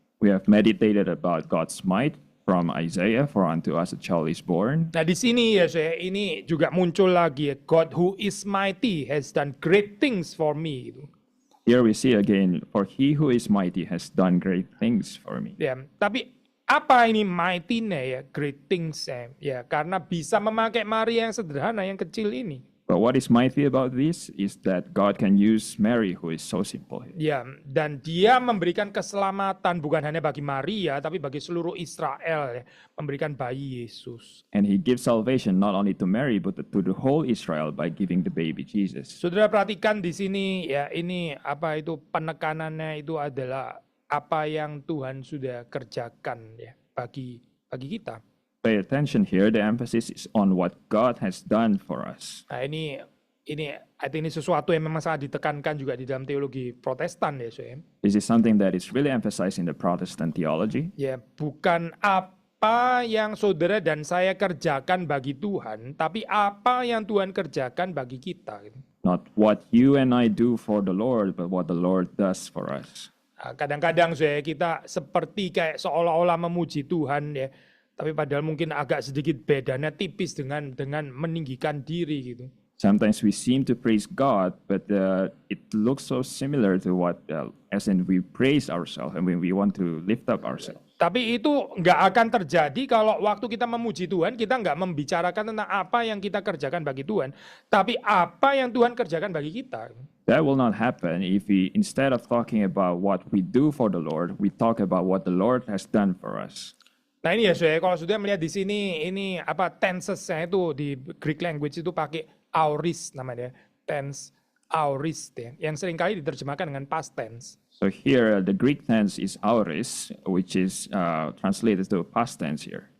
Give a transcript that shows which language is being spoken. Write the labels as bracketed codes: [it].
[en] We have meditated about God's might, from Isaiah, "For unto us a child is born." [id] Nah di sini ya saya ini juga muncul lagi ya, [en] God who is mighty has done great things for me. [id] Gitu. [en] Here we see again, "For he who is mighty has done great things for me." [id] Ya, tapi apa ini mighty-nya ya, [en] great things [id] ya, karena bisa memakai Maria yang sederhana, yang kecil ini. [en] But what is mighty about this is that God can use Mary, who is so simple here. [id] Ya, dan dia memberikan keselamatan bukan hanya bagi Maria, tapi bagi seluruh Israel, ya, memberikan bayi Yesus. [en] And he gives salvation not only to Mary, but to the whole Israel by giving the baby Jesus. [id] Saudara perhatikan di sini ya, ini apa itu penekanannya itu adalah apa yang Tuhan sudah kerjakan ya bagi kita. [en] Pay attention here, the emphasis is on what God has done for us. [id] Nah ini [en] I think [id] ini sesuatu yang memang sangat ditekankan juga di dalam teologi Protestan ya, Soem. [en] This is something that is really emphasized in the Protestant theology. [id] Ya, bukan apa yang saudara dan saya kerjakan bagi Tuhan, tapi apa yang Tuhan kerjakan bagi kita. Gitu. [en] Not what you and I do for the Lord, but what the Lord does for us. [id] Nah, kadang-kadang kita seperti kayak seolah-olah memuji Tuhan ya, tapi padahal mungkin agak sedikit bedanya tipis dengan meninggikan diri gitu. [en] Sometimes we seem to praise God, but it looks so similar to what, as in we praise ourselves and when we want to lift up ourselves. [id] Tapi itu nggak akan terjadi kalau waktu kita memuji Tuhan, kita nggak membicarakan tentang apa yang kita kerjakan bagi Tuhan, tapi apa yang Tuhan kerjakan bagi kita. [en] That will not happen if we, instead of talking about what we do for the Lord, we talk about what the Lord has done for us. [id] Nah ini ya saudara, kalau sudah melihat di sini, ini apa tenses-nya itu di [en] Greek language [id] itu pakai auris namanya, tense auris ya, yang seringkali diterjemahkan dengan past tense. [en] So here the Greek tense is auris, which is translated to past tense here.